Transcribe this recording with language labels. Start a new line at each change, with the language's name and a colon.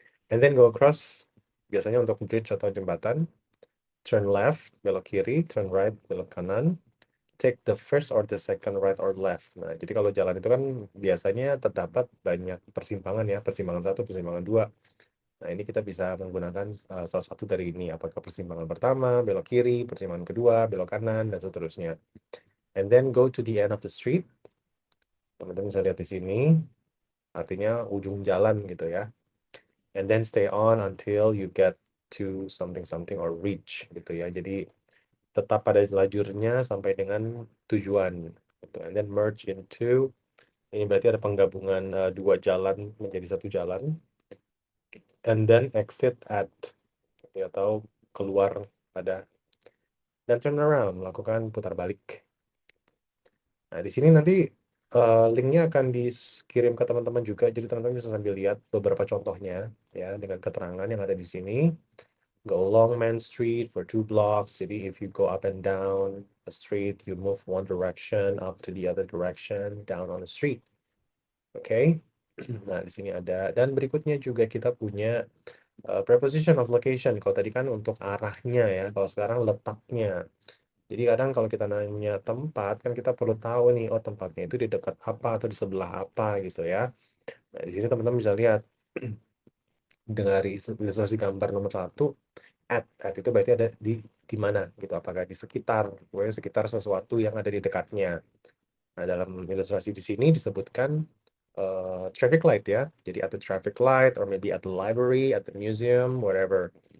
English: And then go across,
Indonesian: biasanya untuk
English: bridge
Indonesian: atau jembatan.
English: Turn left,
Indonesian: belok kiri.
English: Turn right,
Indonesian: belok kanan.
English: Take the first or the second right or left.
Indonesian: Nah, jadi kalau jalan itu kan biasanya terdapat banyak persimpangan ya. Persimpangan satu, persimpangan dua. Nah, ini kita bisa menggunakan salah satu dari ini. Apakah persimpangan pertama, belok kiri, persimpangan kedua, belok kanan, dan seterusnya.
English: And then go to the end of the street.
Indonesian: Teman-teman bisa lihat di sini. Artinya ujung jalan gitu ya.
English: And then stay on until you get to something something or reach
Indonesian: gitu ya. Jadi tetap pada lajurnya sampai dengan tujuan gitu.
English: And then merge into,
Indonesian: ini berarti ada penggabungan dua jalan menjadi satu jalan.
English: And then exit at,
Indonesian: gitu ya, atau keluar pada, dan
English: turn around,
Indonesian: melakukan putar balik. Nah, di sini nanti linknya akan dikirim ke teman-teman juga, jadi teman-teman bisa sambil lihat beberapa contohnya ya dengan keterangan yang ada di sini.
English: Go along Main Street for 2 blocks. Jadi if you go up and down a street, you move one direction up to the other direction down on the street.
Indonesian: Oke. Okay? Nah, di sini ada, dan berikutnya juga kita punya preposition of location. Kalau tadi kan untuk arahnya ya, kalau sekarang letaknya. Jadi kadang kalau kita nanya tempat kan kita perlu tahu nih, oh tempatnya itu di dekat apa atau di sebelah apa gitu ya. Nah, di sini teman-teman bisa lihat dari ilustrasi gambar nomor 1, at itu berarti ada di mana gitu, apakah di sekitar, pokoknya sekitar sesuatu yang ada di dekatnya. Nah, dalam ilustrasi di sini disebutkan
English: traffic light ya. Jadi at the traffic light or maybe at the library, at the museum, wherever.